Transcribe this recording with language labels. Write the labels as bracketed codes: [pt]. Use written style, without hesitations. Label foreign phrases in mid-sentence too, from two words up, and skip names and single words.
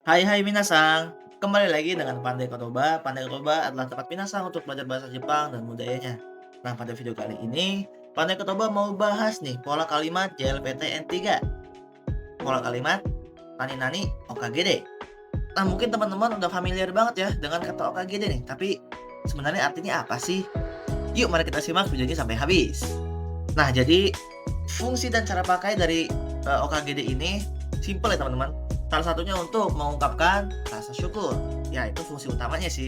[id] Hai minasang, kembali lagi dengan Pandai Kotoba. Pandai Kotoba adalah tempat minasang untuk belajar bahasa Jepang dan budayanya. Nah, pada video kali ini, Pandai Kotoba mau bahas nih pola kalimat JLPT N3. Pola kalimat [ja] nani nani okagede. [id] Nah, mungkin teman-teman udah familiar banget ya dengan kata okagede nih, tapi sebenarnya artinya apa sih? Yuk mari kita simak videonya sampai habis. Nah, jadi fungsi dan cara pakai dari OKGD ini simpel ya teman-teman. Salah satunya untuk mengungkapkan rasa syukur. Ya, itu fungsi utamanya sih.